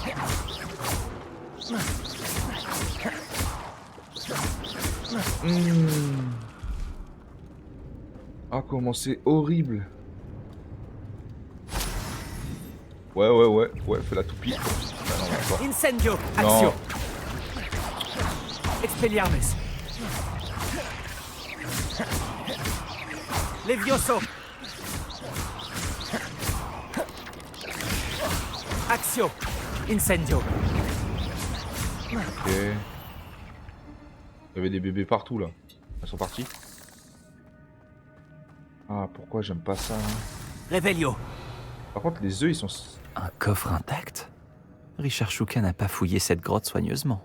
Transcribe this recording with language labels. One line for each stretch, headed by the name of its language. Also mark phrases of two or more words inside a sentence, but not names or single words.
French: Ah, comment c'est horrible. Ouais, fais la toupie. Ah, non, attends. Incendio. Non. Accio. Expelliarmus. Levioso. Accio. Incendio. Ok. Il y avait des bébés partout là. Ils sont partis. Ah, pourquoi j'aime pas ça hein. Revelio. Par contre, les œufs ils sont. Un coffre intact? Richard Shuka n'a pas fouillé cette grotte soigneusement.